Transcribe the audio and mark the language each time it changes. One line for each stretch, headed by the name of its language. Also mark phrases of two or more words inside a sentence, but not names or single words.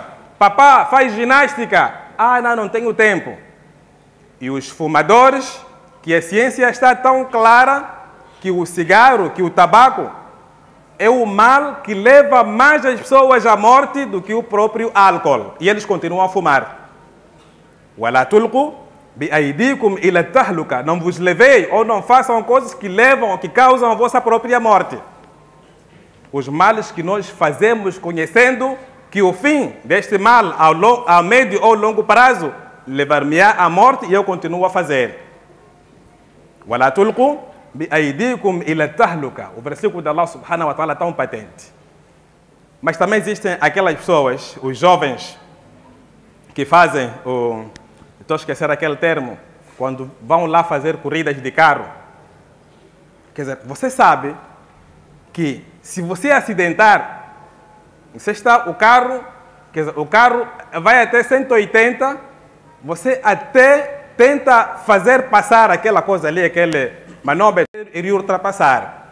Portuguese: Papá, faz ginástica. Não tenho tempo. E os fumadores, que a ciência está tão clara que o cigarro, que o tabaco, é o mal que leva mais as pessoas à morte do que o próprio álcool. E eles continuam a fumar.
Arabic: وَلَا تُلْقُوا بِأَيْدِيكُمْ إِلَى التَّهْلُكَةِ.
Portuguese: Não vos levei ou não façam coisas que levam ou que causam a vossa própria morte. Os males que nós fazemos conhecendo que o fim deste mal a médio ou longo prazo levar-me-á à morte e eu continuo a fazer.
Arabic: وَلَا تُلْقُوا بِأَيْدِيكُمْ إِلَى التَّهْلُكَةِ.
Portuguese: O versículo de Allah
Arabic: سبحانه وتعالى
Portuguese: é tão patente. Mas também existem aquelas pessoas, os jovens, que fazem estou a esquecer aquele termo, quando vão lá fazer corridas de carro. Quer dizer, você sabe que se você acidentar, o carro vai até 180, você até tenta fazer passar aquela coisa ali, aquele manobra, e ultrapassar.